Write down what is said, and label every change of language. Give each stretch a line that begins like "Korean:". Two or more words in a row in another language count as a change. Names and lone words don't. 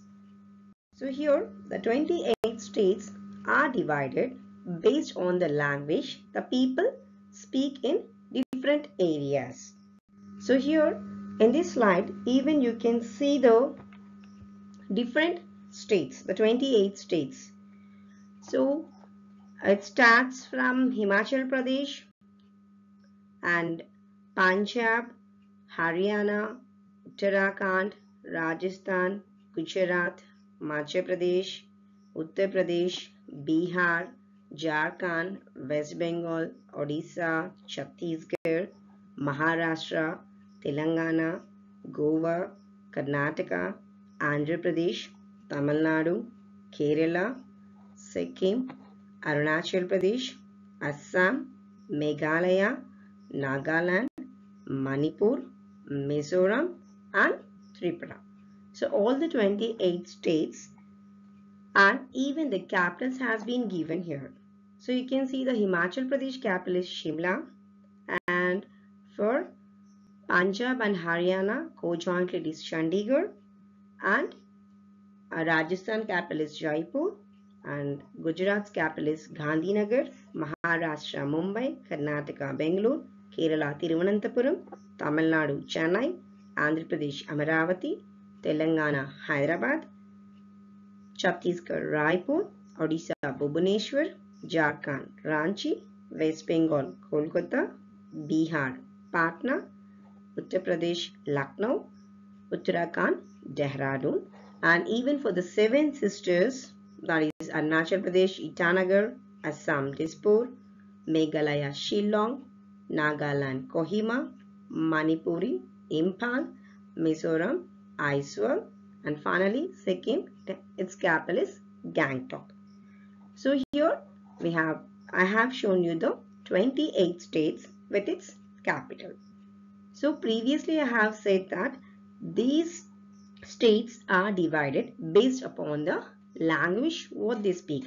English: So here the 28 states are divided based on the language the people speak in different areas. So here in this slide, even you can see the different states, the 28 states. So it starts from Himachal Pradesh and Punjab, Haryana, Uttarakhand, Rajasthan, Gujarat, Madhya Pradesh, Uttar Pradesh, Bihar, Jharkhand, West Bengal, Odisha, Chhattisgarh, Maharashtra, Telangana, Goa, Karnataka, Andhra Pradesh, Tamil Nadu, Kerala, Sikkim, Arunachal Pradesh, Assam, Meghalaya, Nagaland, Manipur, Mizoram and Tripura. So all the 28 states and even the capitals has been given here. So you can see the Himachal Pradesh capital is Shimla, and for Punjab and Haryana co-jointly it is Chandigarh, and Rajasthan capital is Jaipur, and Gujarat's capital is Gandhinagar, Maharashtra Mumbai, Karnataka Bangalore, Kerala Thiruvananthapuram, Tamil Nadu Chennai, Andhra Pradesh Amaravati, Telangana Hyderabad, Chhattisgarh Raipur, Odisha Bhubaneswar, Jharkhand Ranchi, West Bengal Kolkata, Bihar Patna, Uttar Pradesh Lucknow, Uttarakhand Dehradun, and even for the seven sisters, that is Arunachal Pradesh Itanagar, Assam Dispur, Meghalaya Shillong, Nagaland Kohima, Manipuri Imphal, Mizoram Aizawl, and finally Sikkim, its capital is Gangtok. So here I have shown you the 28 states with its capital. So previously I have said that these states are divided based upon the language what they speak.